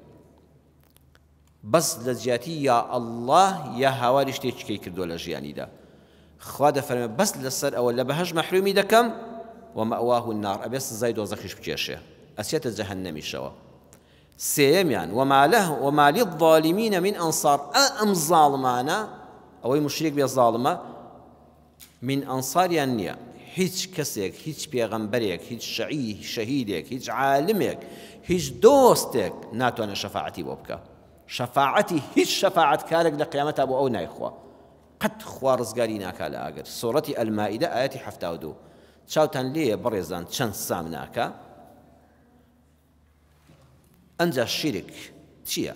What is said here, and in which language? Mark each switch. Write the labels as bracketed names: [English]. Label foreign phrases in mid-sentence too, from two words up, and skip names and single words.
[Central Kurdish] بەس لە جیاتی یا ئەڵڵاه یا هاواری شتێکیکەی کردووە لە ژیانیدا خوا دەفەرمێ بەس لەسەر ئەوە لە بەهەشت مەحرومی دەکەم [Arabic] ومەئواه النار [Central Kurdish] ئەبێ سزای دۆزەخیش بکێشێ ئەچێتە جەهەنەمیشەوە سێمیان [Arabic] وما للظالمين من أنصار [Central Kurdish] ئەم زاڵمانە ئەوەی مشریک بێ زاڵمە من ئەنصاریان نییە هیچ کەسێک هیچ پێغەمبەرێک هیچ شەهیدێک هیچ عالمێک هیچ دۆستێک ناتوانێت شەفاعەتی بۆ بکە شەفاعەتی هیچ شەفاعەتکارێک لە قیامەتا بۆ ئەو نایخوا قەت خوا ڕزگاری ناکا لە ئاگر سوورەتی ئەلمائیدە ئاەتی 72 چاوتان لێیە بەڕێزان چەند سام ناکە ئەنجا شیرک چییە؟